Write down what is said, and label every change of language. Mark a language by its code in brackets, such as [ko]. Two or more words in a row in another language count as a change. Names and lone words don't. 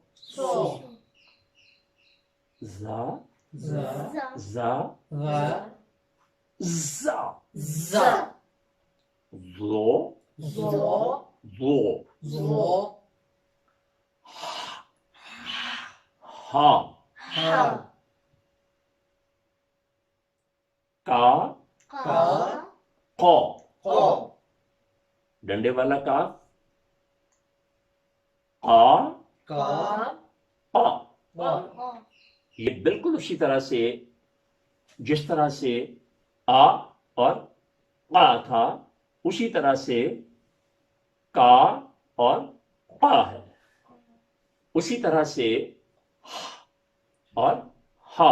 [ar] زا زا زا غا زا زا ظو زو ظو زو ہا ہا کا کا قو قو [ur] ڈنڈے والا کاف قا [ar] کا قا قا [ur] یہ بالکل اسی طرح سے جس طرح سے آ اور قا تھا اسی طرح سے کا اور قا ہے، اسی طرح سے اور ہا۔